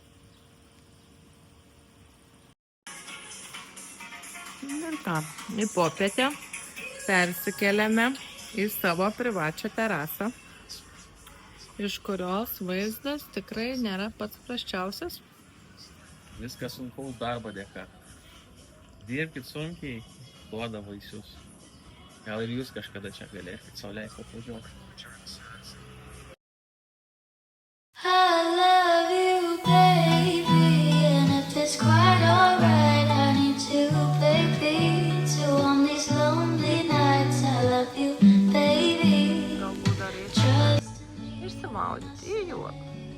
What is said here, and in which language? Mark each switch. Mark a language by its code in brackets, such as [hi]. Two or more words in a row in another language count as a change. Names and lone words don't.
[lt] Ir ką, į popietę persikeliame į savo privačią terasą, iš kurios vaizdas tikrai nėra pats prasčiausias. Viskas sunkaus darbo dėka. Dirbkit sunkiai, duoda vaisius. Gal ir jūs kažkada čia galėsit sau leisti atvažiuoti. [en] I love you, baby, and if it's quite alright, I need to baby, to on these lonely nights. I love you, baby. [lt] Galbūt dar reikia išsimaudyti į jūrą.